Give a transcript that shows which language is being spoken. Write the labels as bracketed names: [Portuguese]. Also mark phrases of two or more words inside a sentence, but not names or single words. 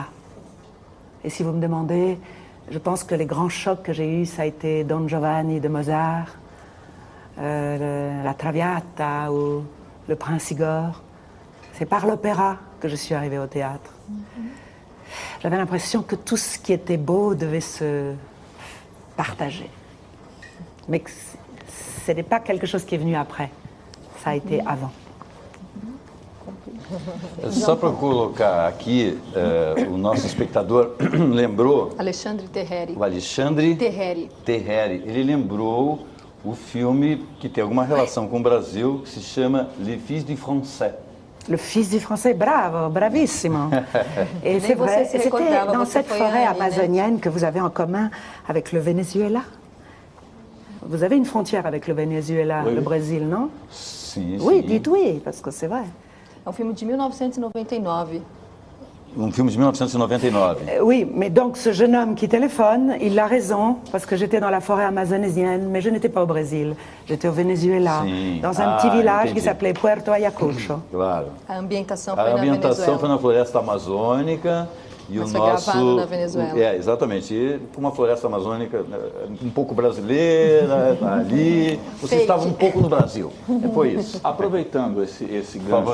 [French] Et si vous me demandez, je pense que les grands chocs que j'ai eus, ça a été Don Giovanni de Mozart, la Traviata ou le Prince Igor. C'est par l'opéra que je suis arrivée au théâtre. J'avais l'impression que tout ce qui était beau devait se partager. Mais que ce n'est pas quelque chose qui est venu après. Ça a été avant. [Portuguese] Só para colocar aqui, o nosso espectador lembrou... Alexandre Terreri. O Alexandre Terreri. Ele lembrou o filme que tem alguma relação com o Brasil, que se chama Le Fils du Français. [French] Le fils du français, [Italian] bravo, bravissimo. [French] Et c'est vrai, c'était dans cette forêt amazonienne que vous avez en commun avec le Venezuela. Vous avez une frontière avec le Venezuela, Oui. Le Brésil, non? [Portuguese] Sim, [French] Oui, [Portuguese] sim. [French] dites oui, parce que c'est vrai. [Portuguese] É um filme de 1999. Um filme de 1999. [French] Oui, mais donc ce jeune homme qui téléphone, il a raison, parce que j'étais dans la forêt amazonésienne, mais je n'étais pas au Brésil. J'étais au Venezuela, [Portuguese] Sim. [French] dans un petit village qui [Portuguese] entendi. [French] s'appelait Puerto Ayacucho. [Portuguese] Claro. A ambientação A foi na ambientação Venezuela. foi na floresta amazônica e Mas o foi nosso gravado na Venezuela. exatamente, e uma floresta amazônica um pouco brasileira ali. Você Fake. estava um pouco no Brasil. Foi isso. Aproveitando esse favor,